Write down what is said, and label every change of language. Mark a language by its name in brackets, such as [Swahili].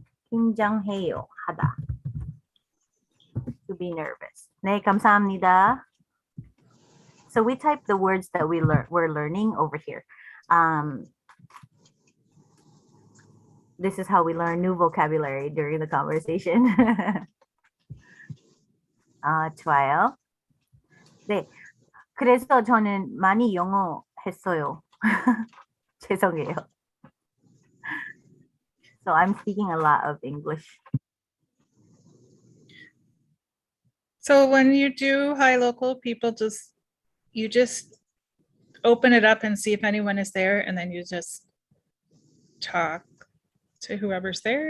[Korean] 긴장해요. 하다. [English] To be nervous. [Korean] 네, 감사합니다. [English] So we type the words that we're learning over here. This is how we learn new vocabulary during the conversation. [Korean] 좋아요. 네. 그래서 저는 많이 영어 했어요. 죄송해요. [English] So I'm speaking a lot of English. So when you do Hi Local, you just open it up and see if anyone is there, and then you just talk to whoever's there.